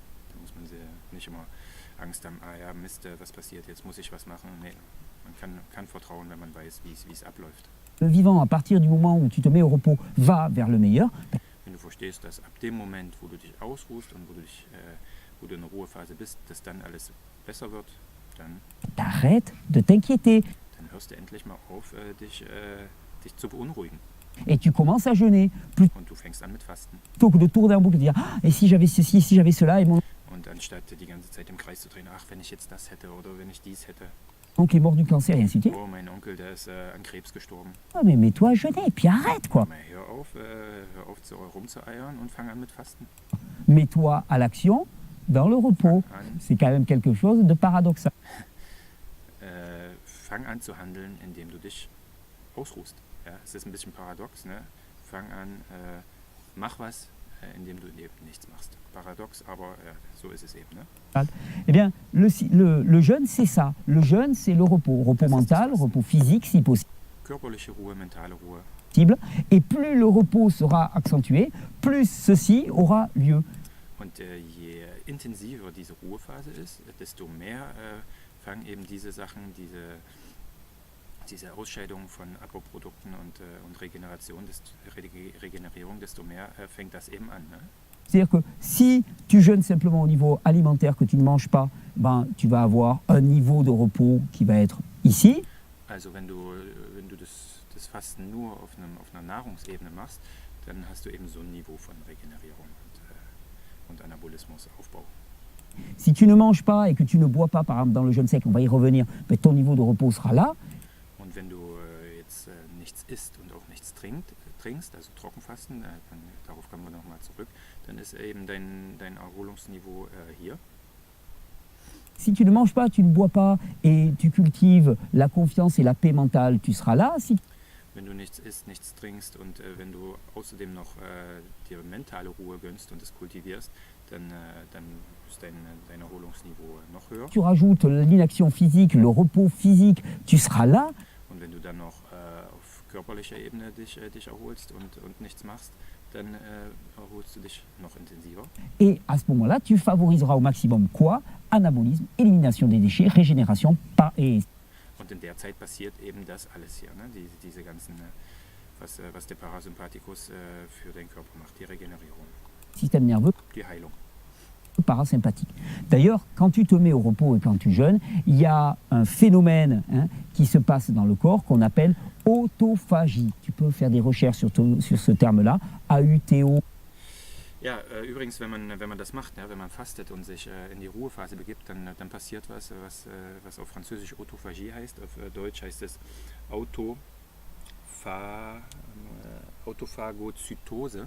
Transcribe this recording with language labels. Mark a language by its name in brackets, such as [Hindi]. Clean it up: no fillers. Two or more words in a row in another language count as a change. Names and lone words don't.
[German] Da muss man nicht immer Angst haben, ja Mist, was passiert, jetzt muss ich was machen. Nee, man kann vertrauen, wenn man weiß, wie es abläuft. [French] le vivant, à partir du moment où tu te mets au repos, va vers le meilleur, [German] Wenn du verstehst, dass ab dem Moment, wo du dich ausruhst und wo du in der Ruhephase bist, dass dann alles besser wird, dann [French] t'arrêtes de t'inquiéter [German] hörst du endlich mal auf, dich zu beunruhigen. [French] et tu commences à jeûner. [German] Und du fängst an mit Fasten. [French] Plutôt que de tourner en boucle et de dire ah, et si j'avais ceci, si j'avais cela, et [German] Und anstatt die ganze Zeit im Kreis zu drehen, ach, wenn ich jetzt das hätte oder wenn ich dies hätte. [French] oncle est mort du cancer et ainsi de suite. [German] Oh, mein Onkel, der ist an Krebs gestorben. [French] Ah, mais mets-toi à jeûner, et puis arrête quoi. [German] Mais hör auf rumzueiern und fang an mit Fasten. [French] Mets-toi à l'action dans le repos. C'est quand même quelque chose de paradoxal. [German] Fang an zu handeln, indem du dich ausruhst. Ja? Es ist ein bisschen paradox. Ne? Fang an, mach was, indem du eben nichts machst. Paradox, aber so ist es eben. Ne? [French] Eh bien, le jeûne, c'est ça. Le jeûne, c'est le repos. Repos mental, repos physique, si possible. [German] Körperliche Ruhe, mentale Ruhe. [French] Et plus le repos sera accentué, plus ceci aura lieu. [German] Und je intensiver diese Ruhephase ist, desto mehr fangen eben diese Sachen, diese Ausscheidung von Abbauprodukten und Regenerierung, desto mehr fängt das eben an. Ne? [French] C'est-à-dire que si tu jeûnes simplement au niveau alimentaire, que tu ne manges pas, ben, tu vas avoir un niveau de repos qui va être ici. [German] Also wenn du das Fasten nur auf einer Nahrungsebene machst, dann hast du eben so ein Niveau von Regenerierung und Anabolismus, Aufbau. [French] Si tu ne manges pas et que tu ne bois pas, par exemple dans le jeûne sec, on va y revenir, ben, ton niveau de repos sera là. [German] Und wenn du jetzt nichts isst und auch nichts trinkst, also Trockenfasten, darauf kommen wir nochmal zurück, dann ist eben dein Erholungsniveau hier. [French] Si tu ne manges pas, tu ne bois pas et tu cultives la confiance et la paix mentale, tu seras là. [German] Wenn du nichts isst, nichts trinkst und wenn du außerdem noch dir mentale Ruhe gönnst und es kultivierst, dann ist dein Erholungsniveau noch höher. [French] Tu rajoutes l'inaction physique, le repos physique, tu seras là. [German] Und wenn du dann noch auf körperlicher Ebene dich erholst und nichts machst, dann erholst du dich noch intensiver. [French] Et à ce moment-là, tu favoriseras au maximum quoi? Anabolisme, élimination des déchets, régénération et [German] Und in der Zeit passiert eben das alles hier, ne? Diese ganzen, was der Parasympathikus für den Körper macht, die Regenerierung, [French] système nerveux [German] die Heilung. [French] parasympathique. D'ailleurs, quand tu te mets au repos et quand tu jeûnes, il y a un phénomène qui se passe dans le corps qu'on appelle autophagie. Tu peux faire des recherches sur ce terme-là, AUTO. [German] Ja, übrigens, wenn man das macht, ja, wenn man fastet und sich in die Ruhephase begibt, dann passiert was auf Französisch Autophagie heißt. Auf Deutsch heißt es Autophagozytose.